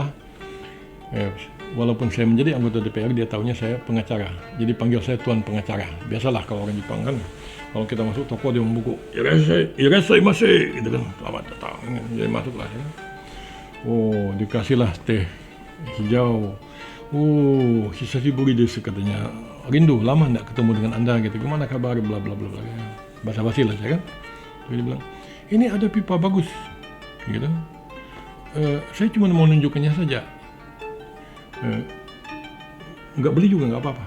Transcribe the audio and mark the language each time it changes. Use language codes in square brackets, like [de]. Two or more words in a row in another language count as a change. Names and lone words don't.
[id] Walaupun saya menjadi anggota DPR, dia tahunya saya pengacara. Jadi panggil saya tuan pengacara. Biasalah kalau orang Jepang kan, kalau kita masuk toko dia membuku, irassai gitu kan, selamat datang. Jadi masuklah ya. Oh, dikasihlah teh hijau. Oh, [ja] 久しぶりです [id] katanya. Rindu, lama enggak ketemu dengan Anda gitu. Gimana kabar? Bla bla bla bla. Basa-basi lah saya kan. Dia bilang, "Ini ada pipa bagus." Gitu. Saya cuma mau nunjukannya saja. Enggak beli juga enggak apa-apa.